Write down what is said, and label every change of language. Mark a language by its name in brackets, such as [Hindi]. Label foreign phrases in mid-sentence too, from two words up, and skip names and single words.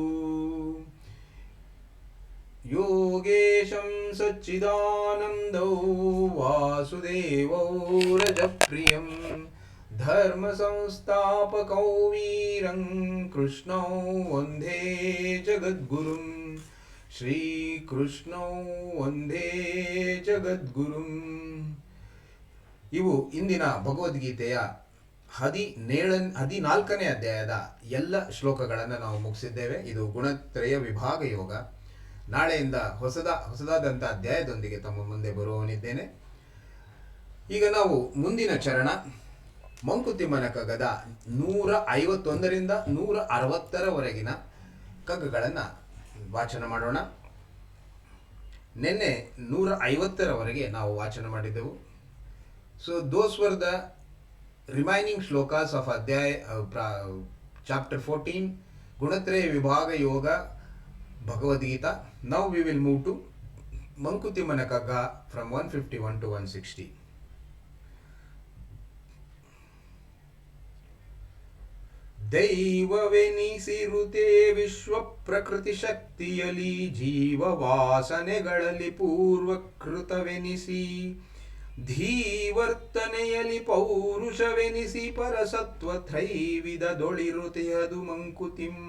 [Sanskrit] योगेशं सच्चिदानन्दो वासुदेवो रजप्रियं धर्मसंस्थापकौ वीरं कृष्णौ वन्दे जगद्गुरुं ಶ್ರೀಕೃಷ್ಣೋ ವಂದೇ ಜಗದ್ಗುರುಂ. [Kannada] ಇವು ಇಂದಿನ ಭಗವದ್ಗೀತೆಯ 14ನೇ ಅಧ್ಯಾಯದ ಎಲ್ಲ ಶ್ಲೋಕಗಳನ್ನು ನಾವು ಮುಗಿಸಿದ್ದೇವೆ. ಇದು ಗುಣತ್ರಯ ವಿಭಾಗ ಯೋಗ. ನಾಳೆಯಿಂದ ಹೊಸದಾದಂಥ ಅಧ್ಯಾಯದೊಂದಿಗೆ ತಮ್ಮ ಮುಂದೆ ಬರುವವನಿದ್ದೇನೆ. ಈಗ ನಾವು ಮುಂದಿನ ಚರಣ ಮಂಕುತಿಮ್ಮನ ಕಗ್ಗದ 151ರಿಂದ 160ರವರೆಗಿನ ಕಗ್ಗಗಳನ್ನು ವಾಚನ ಮಾಡೋಣ. ನಿನ್ನೆ 150ರವರೆಗೆ ನಾವು ವಾಚನ ಮಾಡಿದ್ದೆವು. [English] so those were the remaining shlokas of ಅಧ್ಯಾಯ chapter 14 ಗುಣತ್ರಯ ವಿಭಾಗ ಯೋಗ Bhagavad-gīta. Now we will move to Mankutimana Kagga from 151 to 160. [Kannada] ದೈವವೆನಿಸಿರುತೆ ವಿಶ್ವ ಪ್ರಕೃತಿ ಶಕ್ತಿಯಲಿ ಜೀವ ವಾಸನೆಗಳಲ್ಲಿ ಪೂರ್ವಕೃತವೆನಿಸಿ ಧೀವರ್ತನೆಯಲಿ ಪೌರುಷವೆನಿಸಿ ಪರಸತ್ವ ತ್ರೈವಿಧದೊಳಿರುತೆಯದು ಮಂಕುತಿಮ್ಮ.